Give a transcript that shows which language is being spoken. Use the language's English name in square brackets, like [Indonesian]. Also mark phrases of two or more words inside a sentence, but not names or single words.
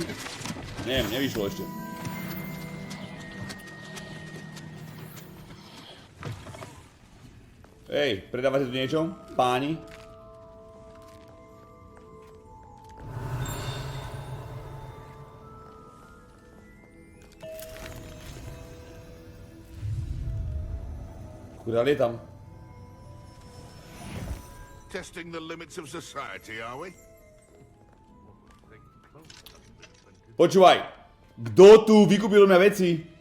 [Slovak] Neviem, nevyšlo ešte. Hej, predávate tu niečo? Páni? Kurál je tam. [English] Testing the limits of society, are we? [Slovak] Počúvaj, kto tu vykúpil mňa veci?